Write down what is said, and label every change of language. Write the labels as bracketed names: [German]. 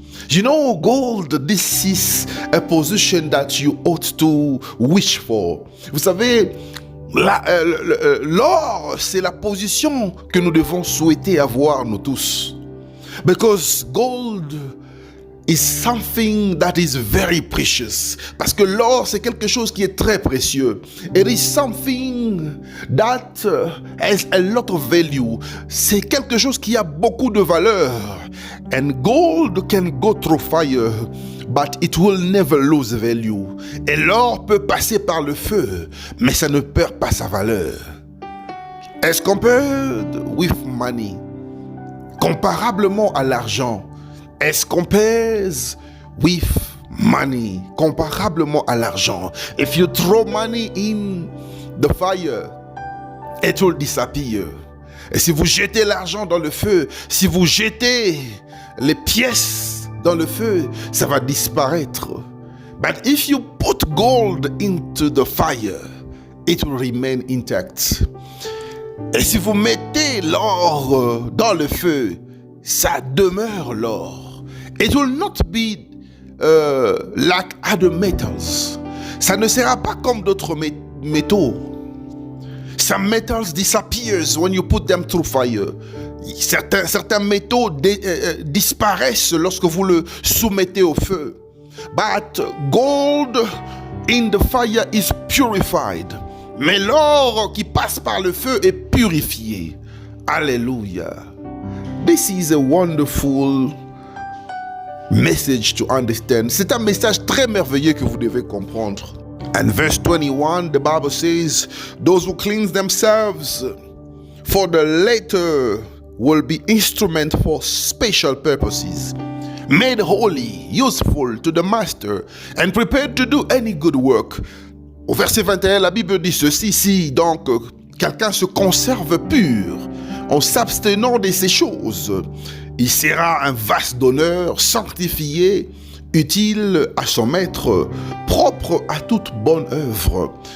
[English] You know, gold, this is a position that you ought to wish for. [French] Vous savez, l'or, c'est la position que nous devons souhaiter avoir, nous tous. [English] Because gold is something that is very precious. [French] Parce que l'or, c'est quelque chose qui est très précieux. [English] It is something that has a lot of value. [French] C'est quelque chose qui a beaucoup de valeur. [English] And gold can go through fire, but it will never lose value. [French] Et l'or peut passer par le feu, mais ça ne perd pas sa valeur. [English] As compared with money, [French] comparablement à l'argent, [English] as compares with money, [French] comparablement à l'argent. [English] If you throw money in the fire, it will disappear. [French] Et si vous jetez l'argent dans le feu, si vous jetez les pièces dans le feu, ça va disparaître. [English] But if you put gold into the fire, it will remain intact. [French] Et si vous mettez l'or dans le feu, ça demeure l'or. [English] It will not be like other metals. [French] Ça ne sera pas comme d'autres métaux. [English] Some metals disappears when you put them through fire. [French] Certains métaux disparaissent lorsque vous le soumettez au feu. [English] But gold in the fire is purified. [French] Mais l'or qui passe par le feu est purifié. Alléluia. [English] This is a wonderful message to understand. [French] C'est un message très merveilleux que vous devez comprendre. [English] And verse 21, the Bible says, those who cleanse themselves, for the later will be instrument for special purposes, made holy, useful to the master, and prepared to do any good work. [French] Au verset 21, la Bible dit ceci, si donc quelqu'un se conserve pur, en s'abstenant de ces choses, il sera un vase d'honneur, sanctifié, utile à son maître, propre à toute bonne œuvre.